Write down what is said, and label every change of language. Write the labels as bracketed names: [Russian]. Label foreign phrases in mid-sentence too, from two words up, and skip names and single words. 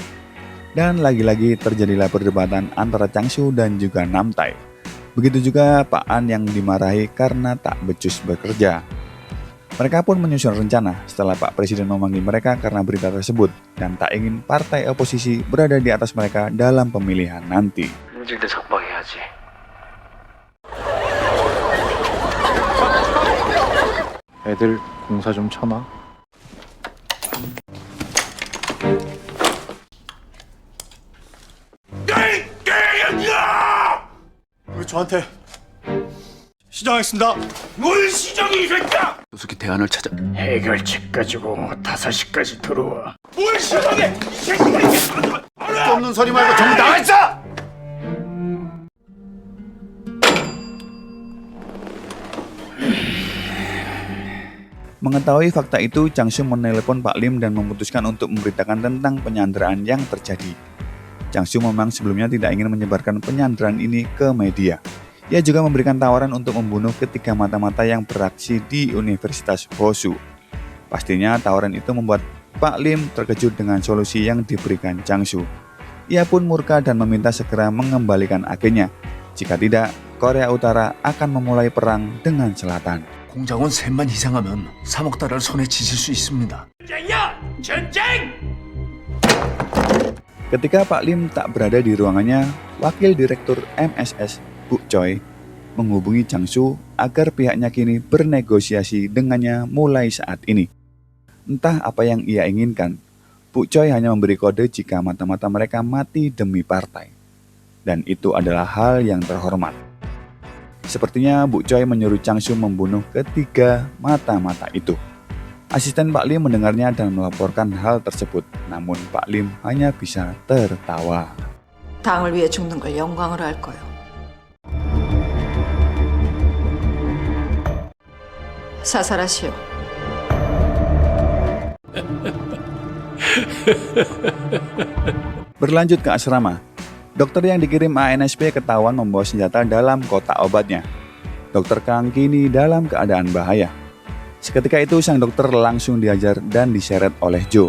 [Indonesian] Dan lagi-lagi terjadilah perdebatan antara Changsu dan juga Namtai. Begitu juga Pak An yang dimarahi karena tak becus bekerja. Mereka pun menyusun rencana setelah Pak Presiden memanggil mereka karena berita tersebut dan tak ingin partai oposisi berada di atas mereka dalam pemilihan nanti. [Korean] 인질들 석방해야지. 애들 공사 좀 쳐놔. 왜 저한테? 시정하겠습니다. 뭘 시정이 이 새끼야! 조속히 대안을 찾아. 해결책 가지고 5시까지 들어와. 뭘 시정해! 이 새끼가 이게 없는 소리 말고 정리 나가 있어! [Indonesian] Mengetahui fakta itu, Changsu menelepon Pak Lim dan memutuskan untuk memberitakan tentang penyanderaan yang terjadi. Changsu memang sebelumnya tidak ingin menyebarkan penyanderaan ini ke media. Ia juga memberikan tawaran untuk membunuh ketiga mata-mata yang beraksi di Universitas Hoshu. Pastinya tawaran itu membuat Pak Lim terkejut dengan solusi yang diberikan Changsu. Ia pun murka dan meminta segera mengembalikan agennya. Jika tidak, Korea Utara akan memulai perang dengan Selatan. [Korean] 공작원 셋만 이상하면 3억 달러를 손에 쥐실 수 있습니다. [Indonesian] Ketika Pak Lim tak berada di ruangannya, Wakil Direktur MSS Bu Choi menghubungi Changsu agar pihaknya kini bernegosiasi dengannya mulai saat ini. Entah apa yang ia inginkan, Bu Choi hanya memberi kode jika mata-mata mereka mati demi partai. Dan itu adalah hal yang terhormat. Sepertinya Bu Choi menyuruh Changsu membunuh ketiga mata-mata itu. Asisten Pak Lim mendengarnya dan melaporkan hal tersebut. Namun Pak Lim hanya bisa tertawa. [Korean] 당을 위해 죽는 걸 영광으로 할 거요. 사살하시오. [Indonesian] Berlanjut ke asrama. Dokter yang dikirim ANSP ketahuan membawa senjata dalam kotak obatnya. Dokter Kang kini dalam keadaan bahaya. Seketika itu sang dokter langsung dihajar dan diseret oleh Jo.